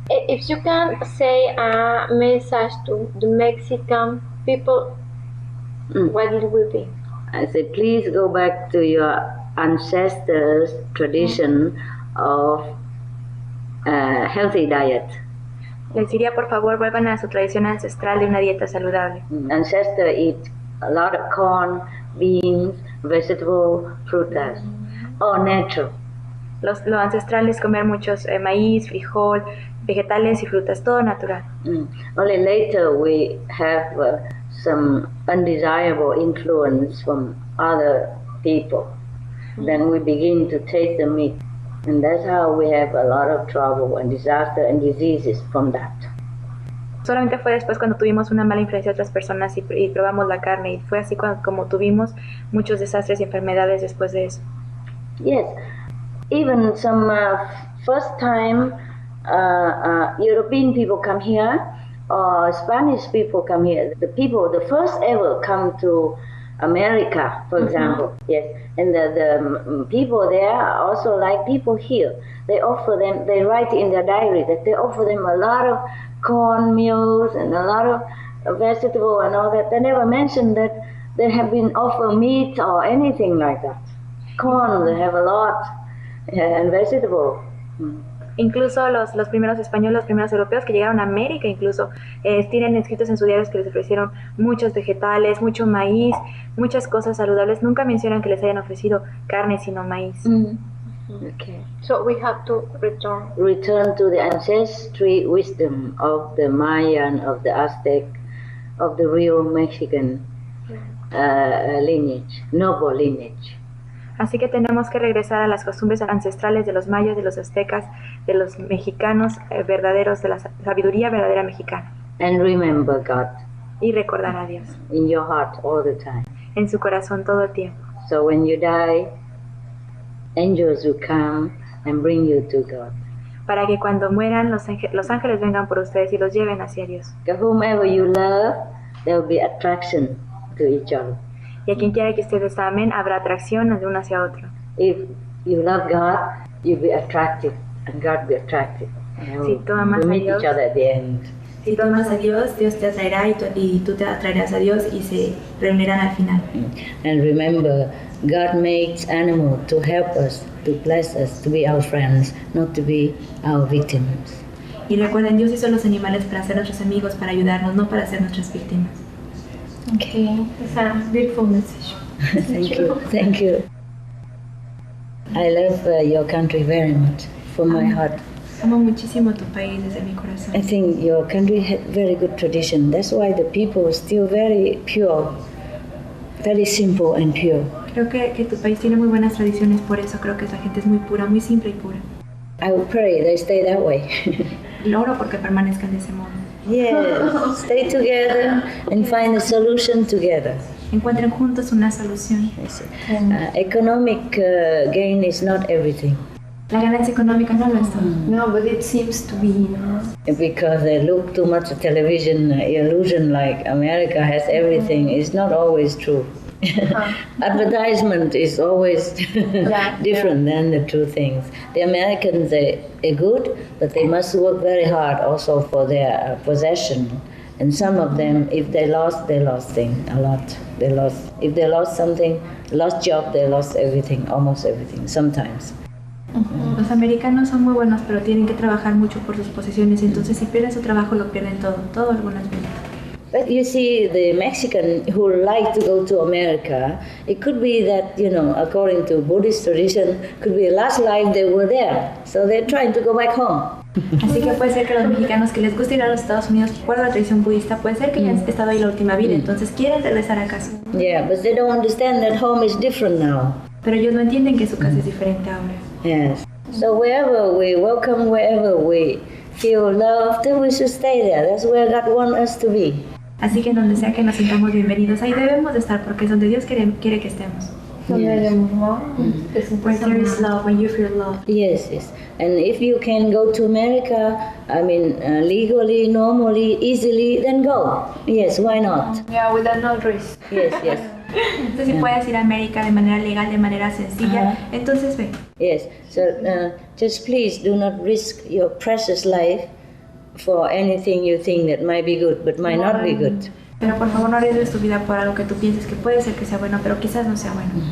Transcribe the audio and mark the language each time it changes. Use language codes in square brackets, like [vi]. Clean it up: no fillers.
[en] If you can say a message to the Mexican people, what it will be? I said, please go back to your ancestors' tradition of healthy diet. [es] Les diría, por favor, vuelvan a su tradición ancestral de una dieta saludable. [en] Ancestors eat a lot of corn, beans, vegetable, frutas, all natural. [es] Lo ancestral es comer muchos maíz, frijol, vegetales y frutas, todo natural. [en] Only later we have some undesirable influence from other people. Then we begin to taste the meat. And that's how we have a lot of trouble and disaster and diseases from that. [es] Solamente fue después cuando tuvimos una mala influencia de otras personas y probamos la carne, y fue así como tuvimos muchos desastres y enfermedades después de eso. [en] Yes, even some first time European people come here, or Spanish people come here. The first ever come to America, for example, yes, and the people there are also like people here. They offer them, they write in their diary that they offer them a lot of corn meals and a lot of vegetable and all that. They never mention that they have been offered meat or anything like that. Corn, they have a lot, and vegetable. [es] Incluso los primeros españoles, los primeros europeos que llegaron a América, incluso tienen escritos en sus diarios que les ofrecieron muchos vegetales, mucho maíz, muchas cosas saludables. Nunca mencionan que les hayan ofrecido carne, sino maíz. [en] Okay. So we have to return to the ancestry wisdom of the Mayan, of the Aztec, of the real Mexican lineage, noble lineage. [es] Así que tenemos que regresar a las costumbres ancestrales de los mayas, de los aztecas, de los mexicanos verdaderos, de la sabiduría verdadera mexicana. [en] And remember God. [es] Y recordar a Dios. [en] In your heart all the time. [es] En su corazón todo el tiempo. [en] So when you die, angels will come and bring you to God. [es] Para que cuando mueran los ángeles vengan por ustedes y los lleven hacia Dios. [en] Because whomever you love, there will be attraction to each other. [es] Y a quien quiera que ustedes amen, habrá atracción de uno hacia otro. [en] If you love God, you'll be attracted, and God will be attracted. [es] Si tú amas a [en] meet [es] Dios, [en] each other at the end. [es] Si tú amas a Dios, Dios te atraerá y tú te atraerás a Dios y se reunirán al final. [en] And remember, God makes animals to help us, to bless us, to be our friends, not to be our victims. [es] Y recuerden, Dios hizo los animales para ser nuestros amigos, para ayudarnos, no para ser nuestras víctimas. [en] Okay, it's a beautiful message. Thank you. I love your country very much, from my heart. [es] Amo muchísimo tu país desde mi corazón. [en] I think your country had very good tradition. That's why the people are still very pure, very simple and pure. [es] Creo que tu país tiene muy buenas tradiciones, por eso creo que la gente es muy pura, muy simple y pura. [en] I would pray they stay that way. [es] Lo oro porque permanezcan de ese modo. [en] Yes, stay together and find a solution together. [es] Encuentren juntos una solución. [en] Economic gain is not everything. [es] La ganancia económica no lo es todo. [en] No, but it seems to be, you know. Because they look too much at television, illusion like America has everything is not always true. Advertisement is always different than the true things. The Americans are good, but they must work very hard also for their possession. And some of them, if they lost things a lot. They lost. If they lost something, lost job, they lost everything, almost everything. Sometimes. [es] Los americanos son muy buenos, pero tienen que trabajar mucho por sus posesiones. Entonces, si pierden su trabajo, lo pierden todo algunas veces. [en] But you see, the Mexican who like to go to America, it could be that, according to Buddhist tradition, could be the last life they were there. So they're trying to go back home. [es] Así que puede ser que los mexicanos que les guste ir a los Estados Unidos por la tradición budista, puede ser que hayan estado ahí la última vida, entonces quieren regresar a casa. [en] Yeah, but they don't understand that home is different now. [es] Pero ellos no entienden que su casa es diferente ahora. [en] Yes. So wherever we welcome, wherever we feel loved, then we should stay there. That's where God wants us to be. [es] Así que donde sea que nos sintamos bienvenidos, ahí debemos de estar, porque es donde Dios quiere que estemos. [en] Where there is love, when you feel love. Yes. And if you can go to America, legally, normally, easily, then go. Yes, why not? Yeah, without no risk. Yes. [es] Entonces, si puedes ir a América de manera legal, de manera sencilla, entonces ve. [en] Yes, so just please do not risk your precious life for anything you think that might be good, but might not be good. [es] Pero por favor no arriesgues tu vida por algo que tú pienses que puede ser que sea bueno, pero quizás no sea bueno.